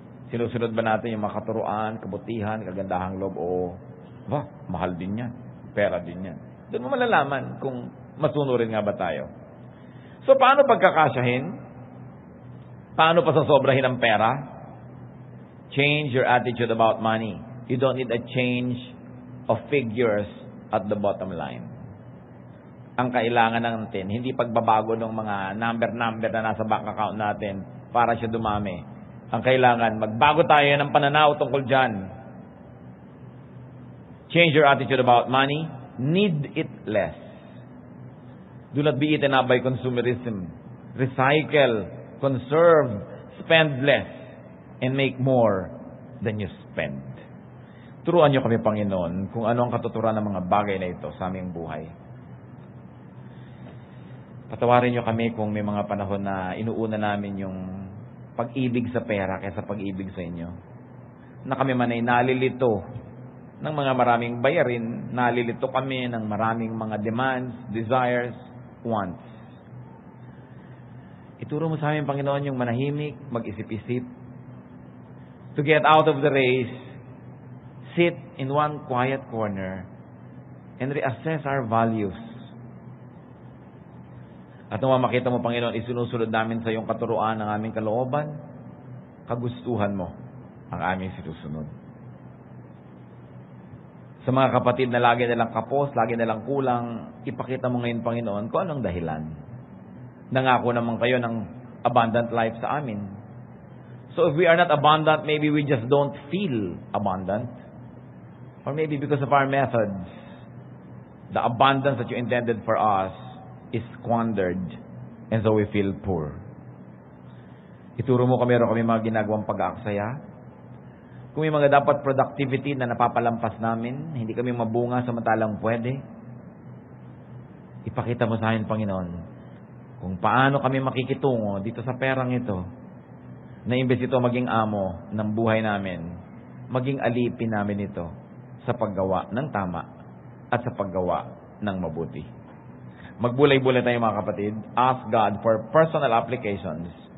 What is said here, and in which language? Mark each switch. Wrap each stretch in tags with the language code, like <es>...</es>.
<tl>Sinusunod ba natin yung makaturuan, kabutihan, kagandahang loob o mahal din yan. Pera din yan. Doon mo malalaman kung masunurin nga ba tayo. So, paano pagkakasyahin? Paano pa sasobrahin ang pera?</tl> <en>Change your attitude about money. You don't need a change of figures at the bottom line.</en> <tl>Ang kailangan natin, hindi pagbabago ng mga number na nasa bank account natin para siya dumami. Ang kailangan, magbago tayo ng pananaw tungkol dyan.</tl> <en>Change your attitude about money. Need it less. Do not be eaten up by consumerism. Recycle, conserve, spend less, and make more than you spend.</en> <tl>Turuan niyo kami, Panginoon, kung ano ang katuturan ng mga bagay na ito sa aming buhay. Patawarin niyo kami kung may mga panahon na inuuna namin yung pag-ibig sa pera kaysa pag-ibig sa inyo. Na kami man ay nalilito ng mga maraming bayarin, nalilito kami ng maraming mga</tl> <en>demands, desires, wants.</en> <tl>Ituro mo sa amin, Panginoon, yung manahimik, mag-isip-isip.</tl> <en>To get out of the race, sit in one quiet corner and reassess our values.</en> <tl>At nung makita mo, Panginoon, isinusunod namin sa iyong katuruan ng aming kalooban, kagustuhan mo ang aming sinusunod. Sa mga kapatid na lagi nilang kapos, lagi nilang kulang, ipakita mo ngayon, Panginoon, kung anong dahilan. Nangako naman kayo ng abundant life sa amin.</tl> <en>So if we are not abundant, maybe we just don't feel abundant. Or maybe because of our methods, the abundance that you intended for us is squandered, and so we feel poor.</en> <tl>Ituro mo kami, meron kami mga ginagawang pag-aaksaya. Kung may mga dapat productivity na napapalampas namin, hindi kami mabunga samantalang pwede, ipakita mo sa amin, Panginoon, kung paano kami makikitungo dito sa perang ito, na imbes ito maging amo ng buhay namin, maging alipin namin ito sa paggawa ng tama at sa paggawa ng mabuti. Magbulay-bulay tayo, mga kapatid.</tl> <en>Ask God for personal applications</en>